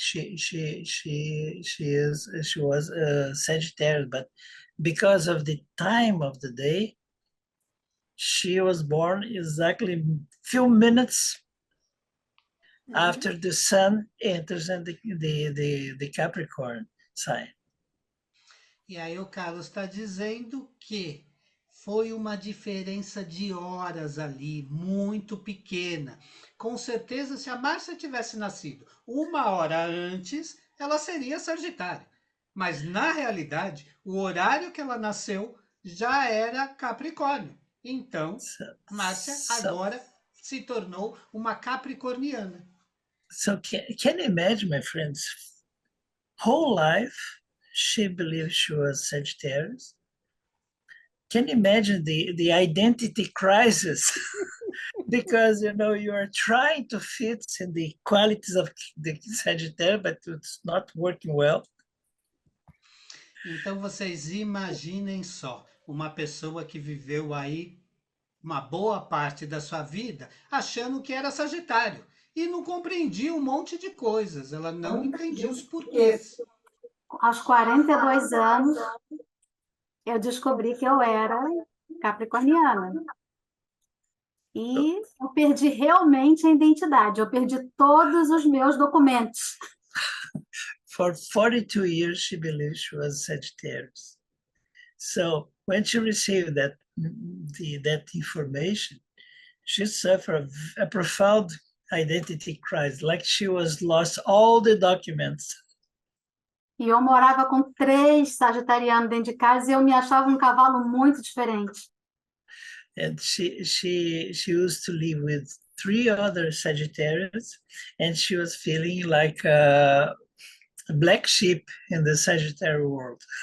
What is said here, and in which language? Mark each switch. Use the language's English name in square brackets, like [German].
[English] She was Sagittarius, but because of the time of the day, she was born exactly few minutes after the sun enters in the Capricorn sign. [Portuguese] E aí o Carlos está dizendo que foi uma diferença de horas ali, muito pequena. Com certeza, se a Márcia tivesse nascido 1 hora antes, ela seria Sagitário. Mas, na realidade, o horário que ela nasceu já era Capricórnio. Então, Márcia agora se tornou uma capricorniana. [English] So can you imagine, my friends, whole life, she believed she was Sagittarius. Can you imagine the identity crisis? Because, you are trying to fit in the qualities of the Sagittarius, but it's not working well. [Portuguese] Então, vocês imaginem só, uma pessoa que viveu aí uma boa parte da sua vida achando que era Sagitário e não compreendia um monte de coisas, ela não entendia os porquês. Aos 42 anos, eu descobri que eu era capricorniana. E eu perdi realmente a identidade, eu perdi todos os meus documentos. [English] For 42 years, she believed she was Sagittarius. So when she received that information, she suffered a profound identity crisis, like she was lost all the documents. [Portuguese] E eu morava com 3 sagitarianos dentro de casa e eu me achava um cavalo muito diferente. [English] And she used to live with 3 other Sagittarius, and she was feeling like a black sheep in the Sagittarius world.